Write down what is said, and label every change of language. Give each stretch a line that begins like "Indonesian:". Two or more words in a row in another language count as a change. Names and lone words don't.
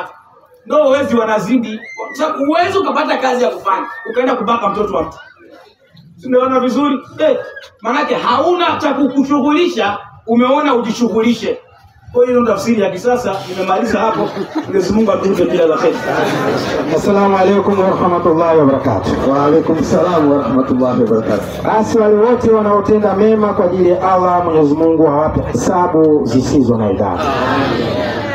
Swahili: Ndio uwezi wanazidi. Kwa sababu uwezi ukapata kazi ya kufanya, ukaenda kubaka mtoto wa mtu. Tunaona vizuri? Maana hauna cha kukushughulisha, umeona ujishughulishe. Kwa hiyo ndio tafsiri ya kisasa. Nimemaliza hapo. Mwenyezi Mungu atupe kila la kheri.
Arabic: السلام عليكم ورحمة الله وبركاته. وعليكم السلام ورحمة الله وبركاته.
Swahili: Basi wale wote wanaotenda mema kwa ajili ya Allah, Mwenyezi Mungu awape hisabu zisizo na idadi.